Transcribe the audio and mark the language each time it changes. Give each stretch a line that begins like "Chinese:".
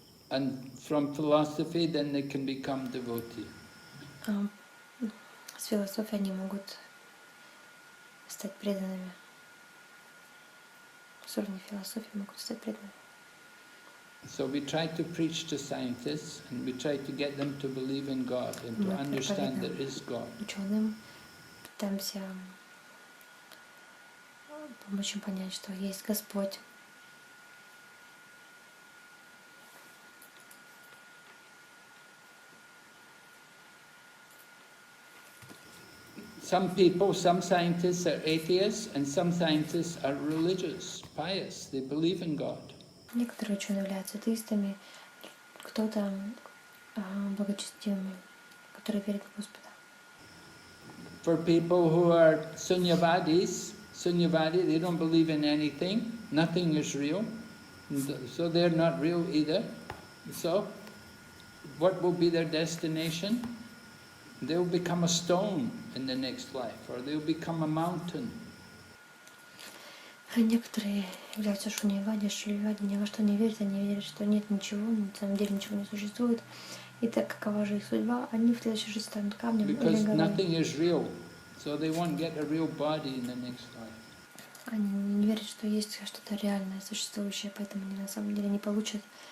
English: And from philosophy, then they can become devotee.
Russian: С философией они могут стать преданными. С уровня философии могут стать преданными.
English: So we try to preach to scientists and we try to get them to believe in God and to understand there is God.
Russian: Ученым пытаемся помочь им понять, что есть Господь.
English: Some scientists are atheists and some scientists are religious, pious. They believe in God.
Russian: Некоторые ученые являются атеистами, кто-то благочестивыми, которые верят в Господа.
English: For people who are sunyavadi, they don't believe in anything, nothing is real, so they're not real either. So, what will be their destination? They'll become a stone in the next life, or they'll become a mountain.
Russian: А некоторые являются шуньявади, ни во что не верят, они верят, что нет ничего, на самом деле ничего не существует. И так какова же их судьба, они в следующей жизни станут камнем или
English: Because
Russian: горой.
English: nothing is real, so they won't get a real body in the next life.
Russian: Они не верят, что есть что-то реальное, существующее, поэтому они на самом деле не получат